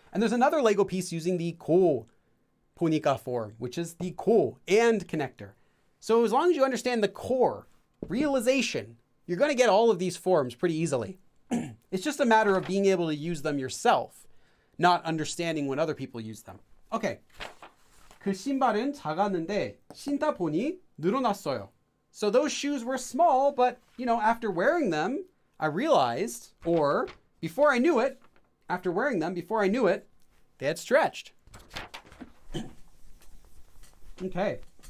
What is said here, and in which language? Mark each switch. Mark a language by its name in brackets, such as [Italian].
[English] And there's another Lego piece using the 고보니까 form, which is the 고 and connector. So as long as you understand the core, realization, you're going to get all of these forms pretty easily. It's just a matter of being able to use them yourself, not understanding when other people use them. Okay. [Korean] 그 신발은 작았는데 신다 보니 늘어났어요. [English] So those shoes were small, but, after wearing them, I realized, or before I knew it, after wearing them, before I knew it, they had stretched. Okay.